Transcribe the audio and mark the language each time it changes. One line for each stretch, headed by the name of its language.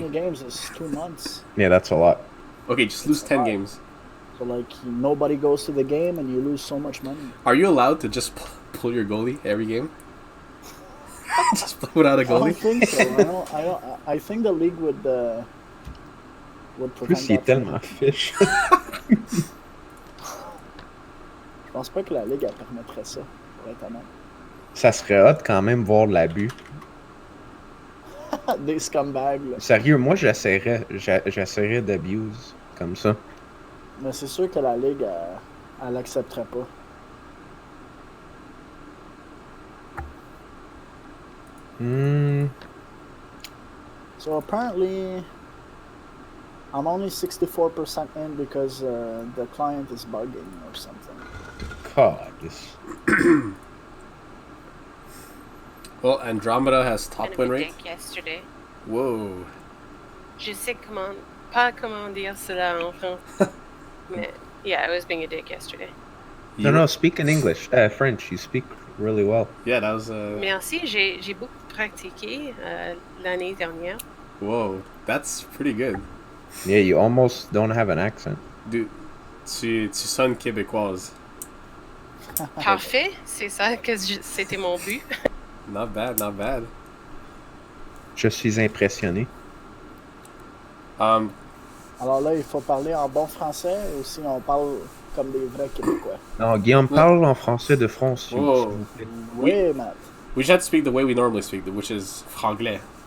English: 20 games is 2 months. Yeah, that's a lot. Okay, just lose 10 games. So, like, nobody goes to the game and you lose so much money. Are you allowed to just pull your goalie every game? Just play without a goalie? I don't think so. I think the league would prevent
French: Plus, il est tellement fiche. Je pense pas que la ligue elle permettrait ça, pour être honnête. Ça serait hot quand même voir de l'abus. Des scumbags, là. Sérieux, moi j'essaierais d'abuse comme ça. Mais c'est sûr que la ligue, elle accepterait pas.
English: So apparently, I'm only 64% in because the client is bugging or something. God, this... Well, Andromeda has top win rate. Yesterday. Whoa.
French: Je sais pas comment dire cela en français.
English: Mais, yeah, I was being a dick yesterday. No, speak in English. French, you speak really well. Yeah, that was...
French: Merci, j'ai beaucoup pratiqué l'année dernière.
English: Whoa, that's pretty good. Yeah, you almost don't have an accent.
French: Dude, tu sonnes québécoise. Parfait, c'est ça que c'était mon but.
English: Not bad.
French: Je suis impressionné. Alors là, il faut parler en bon français ou si on parle comme des vrais Québécois? Non, Guillaume, parle en français de France, s'il Whoa. vous plaît. Oui, Matt.
English: We just have to speak the way we normally speak, which is franglais.